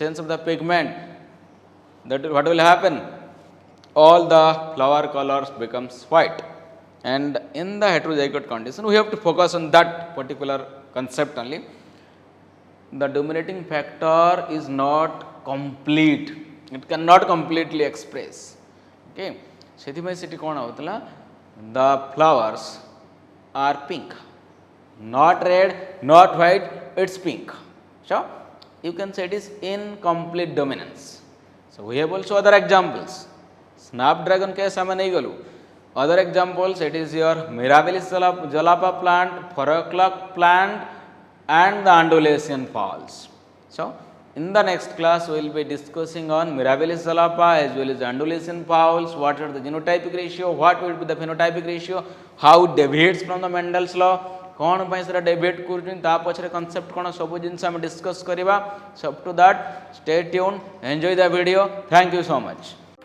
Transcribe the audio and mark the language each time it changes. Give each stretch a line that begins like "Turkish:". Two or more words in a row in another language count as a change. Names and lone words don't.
English: Absence of the pigment that what will happen? All the flower colors becomes white. And in the heterozygote condition, we have to focus on that particular concept only. The dominating factor is not complete, it cannot completely express. Okay,
Odia: ସେଥିପାଇଁ ସେଠି କ'ଣ ହେଉଥିଲା,
English: the flowers are pink, not red, not white, it's pink. So you can say it is incomplete dominance. So we have also other examples. Snapdragon case
Odia: ଆମେ ନେଇଗଲୁ.
English: Other examples, it is your Mirabilis jalapa plant, 4 o'clock plant, and the Andalusian falls. So in the next class we will be discussing on Mirabilis jalapa as well as Andalusian fowls, what are the genotypic ratio, what will be the phenotypic ratio, how it deviates from the Mendel's law,
Odia: कौन ପାଇଁ ସେଟା ଡେଭିଏଟ୍ କରୁଛନ୍ତି, ତା ପଛରେ କନସେପ୍ଟ କ'ଣ, ସବୁ ଜିନିଷ ଆମେ ଡିସ୍କସ୍ କରିବା.
English: So up to that, stay tuned, enjoy the video. Thank you so much.